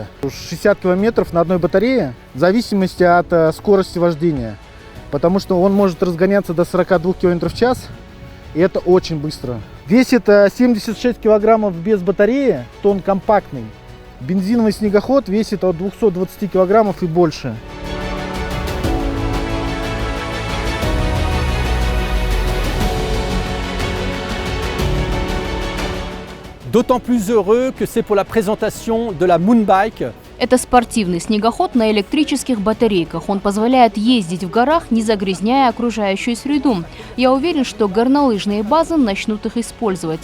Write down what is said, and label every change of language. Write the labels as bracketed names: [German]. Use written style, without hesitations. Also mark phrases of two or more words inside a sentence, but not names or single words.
[Russian] 60 километров на одной батарее в зависимости от скорости вождения. Потому что он может разгоняться до 42 км в час. И это очень быстро. Весит 76 килограммов без батареи, то он компактный. Бензиновый снегоход весит от 220 килограммов и больше. [French] D'autant plus heureux que c'est pour la présentation de la Moonbike. [Russian] Это спортивный снегоход на электрических батарейках. Он позволяет ездить в горах, не загрязняя окружающую среду. Я уверен, что горнолыжные базы начнут их использовать.